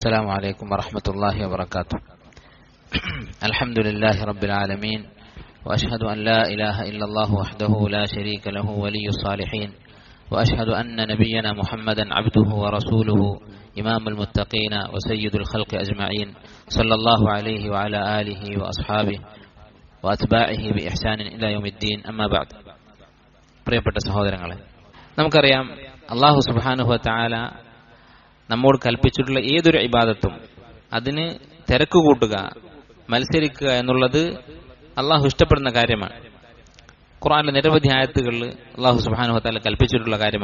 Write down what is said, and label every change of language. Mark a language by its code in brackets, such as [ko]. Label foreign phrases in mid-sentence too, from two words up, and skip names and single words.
[ar] السلام عليكم ورحمة الله وبركاته. الحمد لله رب العالمين، وأشهد أن لا إله إلا الله وحده لا شريك له ولي الصالحين، وأشهد أن نبينا محمدا عبده ورسوله إمام المتقين وسيد الخلق أجمعين، صلى الله عليه وعلى آله وأصحابه وأتباعه بإحسان إلى يوم الدين. أما بعد. [ml] പ്രിയപ്പെട്ട സഹോദരങ്ങളെ, നമുക്കറിയാം [ar] الله سبحانه و تعالى [ml] നമ്മോട് കൽപ്പിച്ചിട്ടുള്ള ഏതൊരു ഇബാദത്തും അതിന് തിരക്ക് കൂട്ടുക, മത്സരിക്കുക എന്നുള്ളത് അള്ളാഹു ഇഷ്ടപ്പെടുന്ന കാര്യമാണ്. ഖുർആനിലെ നിരവധി ആയത്തുകളിൽ [ar] الله سبحانه و تعالى [ml] കൽപ്പിച്ചിട്ടുള്ള കാര്യമാണ്.